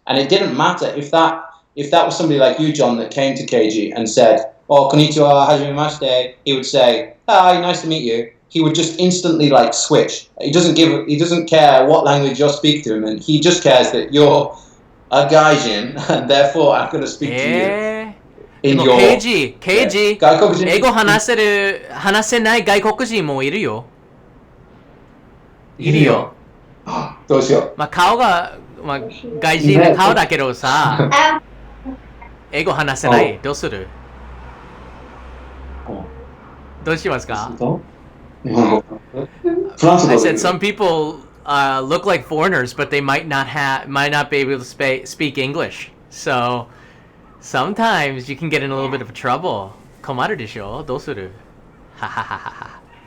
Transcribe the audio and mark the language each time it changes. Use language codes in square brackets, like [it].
[en] And it didn't matter if that was somebody like you, John, that came to Keiji and said, [ja] "Oh, konnichiwa, hajimemashite," [en] he would say, "Hi, nice to meet you." He would just instantly like switch. He doesn't care what language you're speaking to him, and he just cares that you're a gaijin, and therefore I'm going to speak to you. In your Keiji, [ja] Gaikokujin. 英語話せない外国人もいるよ。いるよ。どうしよう。まあ顔が、まあ、外人の顔だけどさ、英語話せない。どうする？どうしますか？ [en] I said some people look like foreigners, but they might not be able to speak English. So sometimes you can get in a little bit of trouble. [ja] 困るでしょ？どうする？はははは。